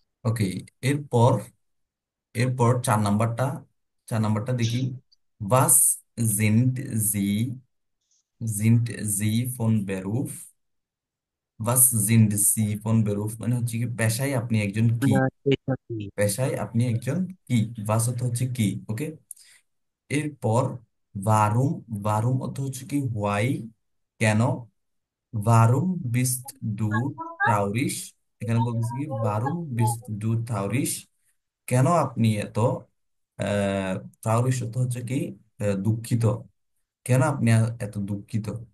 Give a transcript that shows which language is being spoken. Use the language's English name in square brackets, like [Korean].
[Bangla] ওকে, এরপর এরপর 4 নাম্বারটা, 4 নাম্বারটা দেখি। [German] Was sind Sie, sind Sie von Beruf? Was sind Sie von Beruf [Bangla] মানে হচ্ছে কি, পেশায় আপনি একজন কি? না, এটা কি? পেশায় আপনি একজন কি? was অর্থ হচ্ছে কি। ওকে। এরপর warum, warum অর্থ হচ্ছে কি হোয়াই, কেন। [German] warum bist du traurig? [Bangla] এখানে বলতেছি কি warum bist du traurig, কেন আপনি এত ট্রাউরিশ অর্থ হচ্ছে কি দুঃখিত, কেন আপনি এত দুঃখিত।